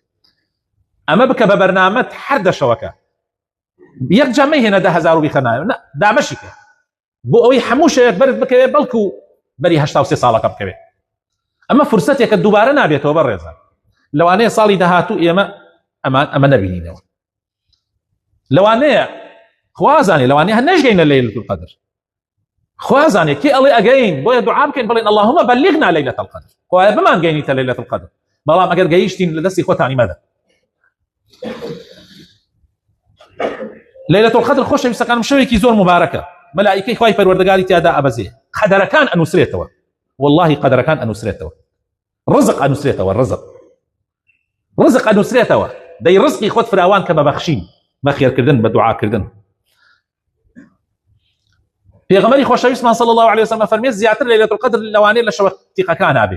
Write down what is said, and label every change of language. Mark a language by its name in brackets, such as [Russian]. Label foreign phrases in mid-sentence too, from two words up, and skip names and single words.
[Central Kurdish] ئەمە بکە بە بەرنامەت هەر دەشەوەکە. یەک جا مەیهێنە 10,000 و بیخەنایە، نە دامەشی کە بۆ ئەوەی هەموو شەوێک بەرت بکەوێت، بەڵکو بەری 83 ساڵەکە بکەوێت. ئەمە فرسەتێکە دووبارە نابێتەوە بەڕێزە. لەوانەیە ساڵی داهاتوو ئێمە ئەمە نەبینینەوە. لەوانەیە خوازانێ لەوانەیە هەر نەژگەینە [Arabic] لەیلەة القەدر. [Central Kurdish] خوازانێ کێ ئەڵێ ئەگەین بۆیە دوعا بکەین بڵێن [Arabic] اللهم بلغنا ليلة القدر، [Central Kurdish] خوایە بمان گەینیتە [Arabic] ليلة القدر. [Central Kurdish] بەڵام ئەگەر گەیشتین لە دەستی خۆتانی مەدە. [Arabic] ليلة القدر [Central Kurdish] خۆشەویستەکانم شەوێکی زۆر مبارەکە، مەلائیکەی خوای پەروەردگاری تیادا ئەبەزێ، قەدەرەکان ئەنووسرێتەوە، واللهی قەدەرەکان ئەنووسرێتەوە، ڕزق ئەنووسرێتەوە، ڕزق ئەنووسرێتەوە. دەی ڕزقی خۆت فراوان کە بە بەخشین، بە خێرکردن، بە دوعاکردن. پێغەمبەری خۆشەویستمان [Arabic] صلی الله عليه وسلم [Central Kurdish] فەرمێت زیاتر [Arabic] لەیلەة القەدر [Central Kurdish] لەوانەیە لە شەوە تیقەکان نابێ.